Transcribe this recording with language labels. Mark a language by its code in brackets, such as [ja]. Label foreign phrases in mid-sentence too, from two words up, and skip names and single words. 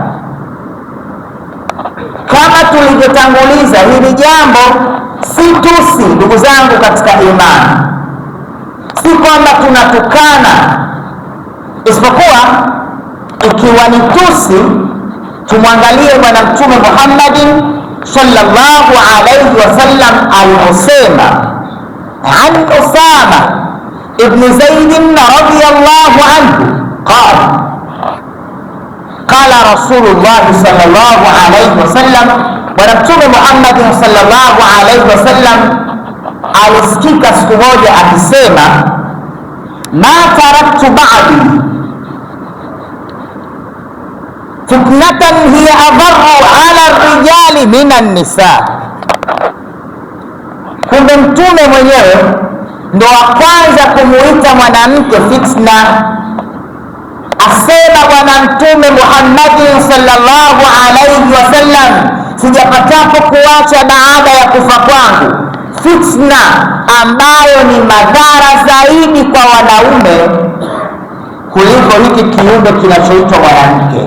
[sw] Kama tulivyotanguliza, hili jambo si tusi, ndugu zangu katika imani, si kwamba tunatukana, isipokuwa ikiwa ni tusi, tumwangalie Bwana Mtume Muhammadin [ar] صلى الله عليه وسلم [sw] aliposema [ar] عن أسامة بن زيد رضي الله عنه قال رسول الله صلى الله عليه وسلم, [sw] Bwana Mtume Muhammadin [ar] صلى الله عليه وسلم [sw] alisikika siku moja akisema, [ar] ما تركت بعدي فتنة هي أضر على الرجال من النساء. [sw] Kumbe Mtume mwenyewe ndo wa kwanza kumuita mwanamke fitna. Asema Bwana Mtume Muhammadin [ar] صلى الله عليه وسلم, [sw] sijapatapo kuacha baada ya kufa kwangu fitna ambayo ni madhara zaidi kwa wanaume kuliko hiki kiumbe kinachoitwa mwanamke.